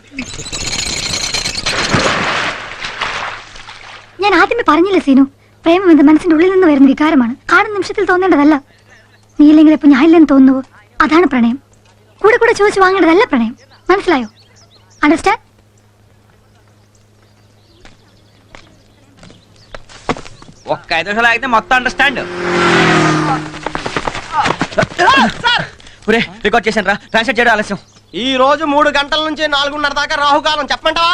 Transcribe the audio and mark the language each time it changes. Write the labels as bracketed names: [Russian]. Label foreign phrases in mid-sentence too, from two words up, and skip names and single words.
[Malayalam] ഞാൻ ആദ്യമേ പറഞ്ഞില്ല സീനു, പ്രേമം എന്ന മനസ്സിന്റെ ഉള്ളിൽ നിന്ന് വരുന്ന വികാരമാണ്. കാണുന്ന നിമിഷത്തിൽ തോന്നേണ്ടതല്ല. നീ ഇല്ലെങ്കിൽ ഇപ്പൊ ഞാൻ ഇല്ലെന്ന് തോന്നുവോ? അതാണ് പ്രണയം. കൂടെ കൂടെ ചോദിച്ചു വാങ്ങേണ്ടതല്ല പ്രണയം. മനസ്സിലായോ? അണ്ടർസ്റ്റാൻഡ്? [Telugu] ఒక్క 5 నిమిషాలు ఆగితే మొత్తం అండర్స్టాండ్. రికార్డ్ చేశాను రా. ట్రాన్స్లేట్ చేయడం ఆలస్యం. ఈ రోజు 3 గంటల నుంచి 4:30 దాకా రాహుకాలం. చెప్పమంటావా?